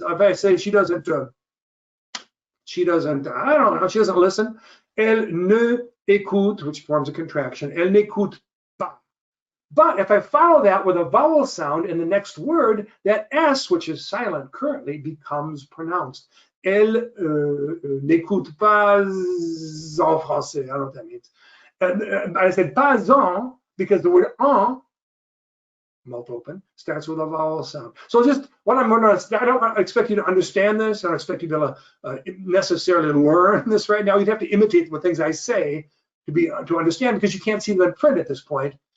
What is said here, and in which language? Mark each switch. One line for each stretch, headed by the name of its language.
English: If I say she doesn't, I don't know, she doesn't listen.
French: Elle ne écoute,
English: which forms a contraction.
French: Elle n'écoute pas.
English: But if I follow that with a vowel sound in the next word, that S, which is silent currently, becomes pronounced.
French: Elle n'écoute pas en français.
English: I don't know what that means. I said pas en because the word en, mouth open, starts with a vowel sound. So just what I'm going to, I don't expect you to understand this. I don't expect you to necessarily learn this right now. You'd have to imitate the things I say to understand, because you can't see them in print at this point.